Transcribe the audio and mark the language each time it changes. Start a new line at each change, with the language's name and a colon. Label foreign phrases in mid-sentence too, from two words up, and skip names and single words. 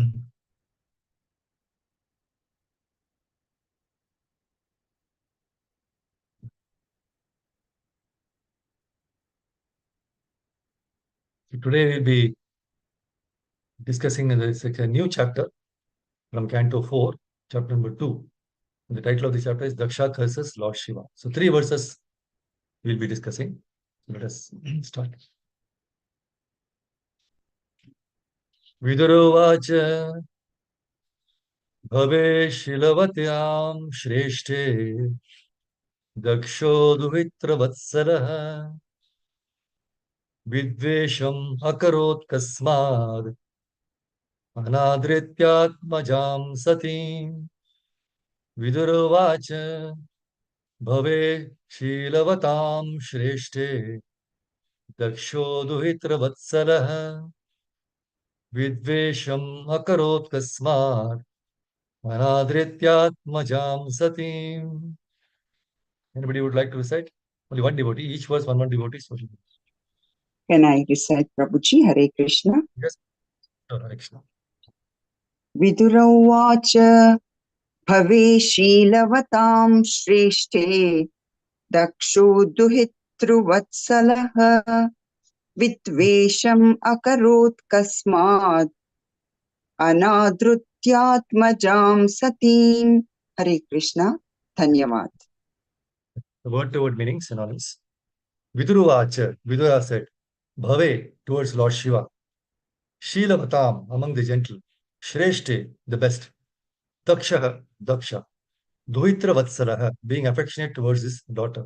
English: Today we'll be discussing a new chapter from Canto 4, chapter number 2. The title of the chapter is Daksha curses Lord Shiva. So, three verses we'll be discussing. Let us start.
Sanskrit: Vidurovacha Bhave Shilavatiam Shreshte Daksho Duhitra Vatsalaha Vidvesham Akarot Kasmad Anadrityatmajam Satim Vidurovacha Bhave Shilavatam Shreshte Daksho Duhitra Vatsalah Vidvesham Akarot Kasmat Anadrityatmajam Satim.
English: Anybody would like to recite? Only one devotee, each verse one devotee. Can I recite, Prabhuji? Hare Krishna. Yes, Hare Krishna.
Sanskrit: Vidurauvacha Bhave Shilavatam Shreshte Daksho Duhitruvatsalah Vitvesham Akarot Kasmat Anadrutyatmajam Satim.
English: Hare Krishna. Dhanyavad. The word-to-word meaning synonyms. Viduruvacha, Vidura said, Bhave towards Lord Shiva. Shilavatam, among the gentle. Shreshte, the best. Dakshaha, Daksha.
Sanskrit: Duhitra Vatsalaha,
English: being affectionate towards his daughter.